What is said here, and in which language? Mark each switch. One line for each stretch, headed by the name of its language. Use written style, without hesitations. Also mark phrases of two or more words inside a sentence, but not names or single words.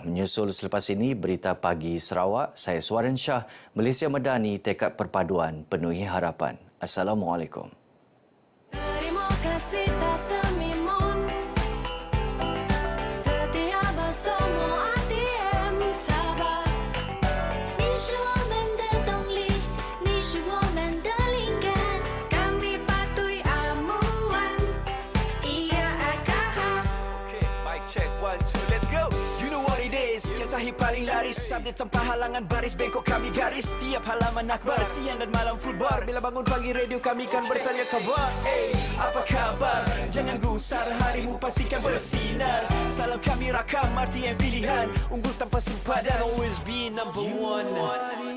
Malay: Menyusul selepas ini Berita Pagi Sarawak. Saya Suaran Shah, Malaysia Madani, tekad perpaduan penuhi harapan. Assalamualaikum. Terima kasih tak semimun. Setia bersama RTM Sabah.
Chinese: 你是我们的动力，你是我们的灵感。
Malay: Kami patuhi amuan. Ia akan
English: Mic check, 1, 2, let's go. You know what it is.
Malay: Yang sahih paling laris, update tanpa halangan baris, bengkok kami garis. Setiap halaman akbar, siang dan malam
English: full bar.
Malay: Bila bangun pagi radio kami kan bertanya kabar. Hey, apa kabar? Jangan gusar, harimu pastikan bersinar. Salam kami rakam, RTM pilihan. Unggul tanpa sempadan,
English: always be number one.